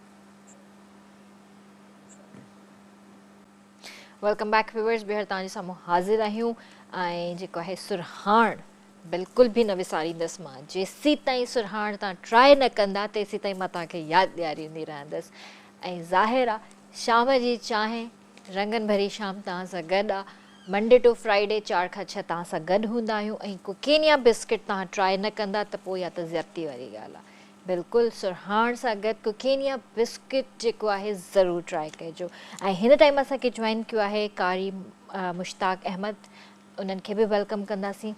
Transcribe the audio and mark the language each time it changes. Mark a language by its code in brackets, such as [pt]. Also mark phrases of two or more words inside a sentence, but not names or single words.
[en] welcome back viewers, [sd] ॿीहर तव्हांजे साम्हूं हाज़िर आहियूं ऐं जेको आहे सुरहाण बिल्कुलु बि न विसारींदसि मां। जेसीं ताईं सुरहाण तव्हां ट्राई न कंदा तेसीं ताईं मां तव्हांखे यादि ॾियारींदी रहंदसि। ऐं ज़ाहिर आहे शाम जी चांहि रंगनि भरी शाम तव्हां सां गॾु आहे। [en] Monday to Friday [sd] 4 खां 6 तव्हां सां गॾु हूंदा आहियूं ऐं कुकेनिया बिस्किट तव्हां ट्राई न कंदा त पोइ या त ज़्यादती वारी ॻाल्हि आहे। बिल्कुलु सुरहाण सां गॾु कुकेनिया बिस्किट जेको आहे ज़रूरु ट्राई कजो। ऐं हिन टाइम असांखे जॉइन कयो आहे कारी मुश्ताक अहमद, उन्हनि खे बि वेलकम कंदासीं।